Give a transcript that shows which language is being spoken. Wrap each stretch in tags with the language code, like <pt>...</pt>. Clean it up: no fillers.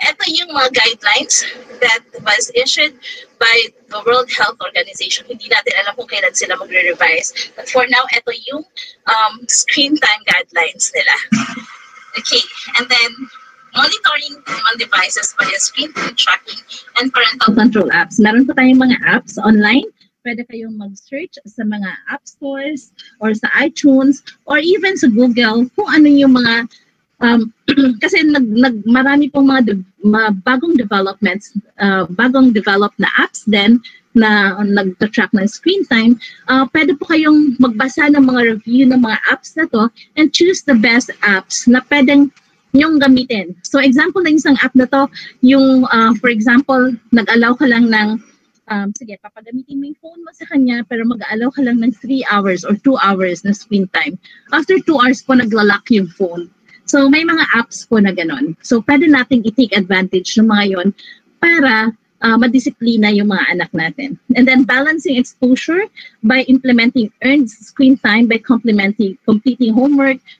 <tl>Ito yung mga</tl> <en>guidelines that was issued by the World Health Organization.</en> <tl>Hindi natin alam kung kailan sila magre-revise.</tl> <en>But for now,</en> <tl>ito yung screen time guidelines nila.</tl> <en>Okay, and then monitoring on devices by screen time tracking and parental control apps.</en> <tl>Meron po tayong mga apps online. Pwede kayong mag-search sa mga app stores or sa iTunes or even sa Google kung ano yung mga kasi marami pong mga bagong developments, bagong develop na apps din na nag-track ng screen time. Pwede po kayong magbasa ng mga review ng mga apps na to</tl> <en>and choose the best apps</en> <tl>na pwedeng nyong gamitin. So example ng isang app na to, yung for example, nag-allow ka lang ng sige, papagamitin mo yung phone mo sa kanya pero mag-allow ka lang ng 3 hours or 2 hours na screen time. After 2 hours po, nagla-lock yung phone. So, may mga apps po na ganon. So, pwede nating i-take advantage ng mga yon para madisiplina yung mga anak natin.</tl> <en>And then, balancing exposure by implementing earned screen time by completing homework,</en>